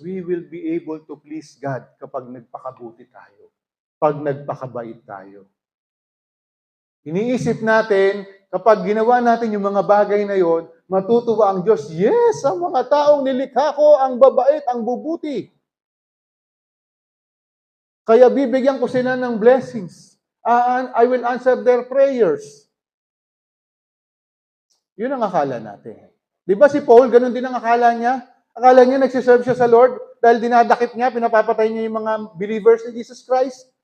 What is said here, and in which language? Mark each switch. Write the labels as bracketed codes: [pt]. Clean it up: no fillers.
[en] We will be able to please God [tl] kapag nagpakabuti tayo, pag nagpakabait tayo. Iniisip natin, kapag ginawa natin yung mga bagay na yon, matutuwa ang Diyos. Yes, ang mga taong nilikha ko, ang babait, ang bubuti. Kaya bibigyan ko sila ng blessings. [en] I will answer their prayers. [tl] Yun ang akala natin. Di ba si Paul, ganun din ang akala niya? Akala niya nagsiserve siya sa Lord dahil dinadakip niya, pinapapatay niya yung mga believers ni Jesus Christ.